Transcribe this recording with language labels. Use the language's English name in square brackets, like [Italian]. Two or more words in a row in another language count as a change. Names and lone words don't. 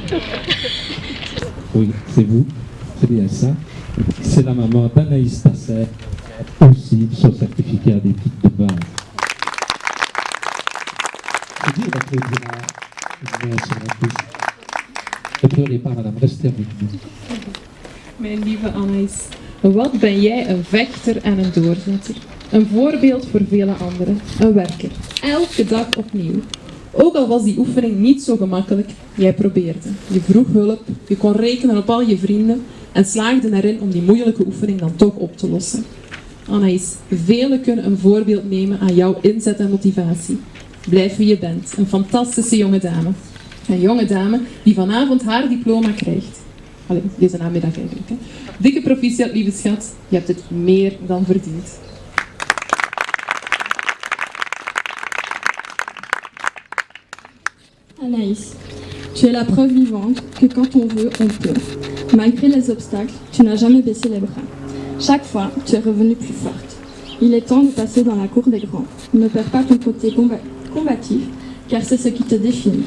[French] Oui, c'est vous, c'est bien ça. C'est la maman d'Anaïs Tasset, aussi son certificat d'études de base. C'est dur d'applaudir à une sur la piste. Ne pleurez pas, madame, restez avec nous. [Dutch] Mijn lieve Anaïs, wat ben jij een vechter en een doorzetter. Een voorbeeld voor vele anderen. Een werker. Elke dag opnieuw. Ook al was die oefening niet zo gemakkelijk, jij probeerde. Je vroeg hulp, je kon rekenen op al je vrienden en slaagde erin om die moeilijke oefening dan toch op te lossen. Anaïs, velen kunnen een voorbeeld nemen aan jouw inzet en motivatie. Blijf wie je bent, een fantastische jonge dame. Een jonge dame die vanavond haar diploma krijgt. Allee, deze namiddag eigenlijk. Hè. Dikke proficiat, lieve schat. Je hebt het meer dan verdiend. [French] Anaïs, tu es la preuve vivante que quand on veut, on peut. Malgré les obstacles, tu n'as jamais baissé les bras. Chaque fois, tu es revenue plus forte. Il est temps de passer dans la cour des grands. Ne perds pas ton côté combatif, car c'est ce qui te définit.